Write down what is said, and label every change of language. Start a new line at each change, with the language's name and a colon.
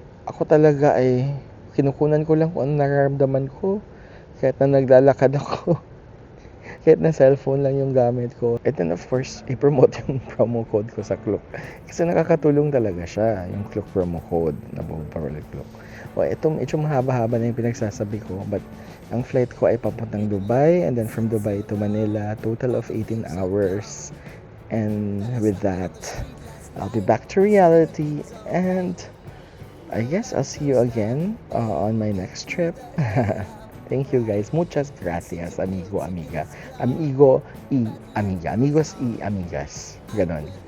Filipino: Ako talaga ay kinukunan ko lang kung ano nararamdaman ko kahit na naglalakad ako. Kahit na cellphone lang yung gamit ko.
English: And then of course,
Filipino: i-promote yung promo code ko sa Klook. Kasi nakakatulong talaga siya, yung Klook promo code na Parole Klook. O ito mahaba-haba na yung pinagsasabi ko. But ang flight ko ay papuntang Dubai.
English: And then from Dubai to Manila, total of 18 hours. And with that, I'll be back to reality. And I guess I'll see you again on my next trip. Thank you guys.
Spanish: Muchas gracias, amigo, amiga. Amigo y amiga. Amigos y amigas. Ganon.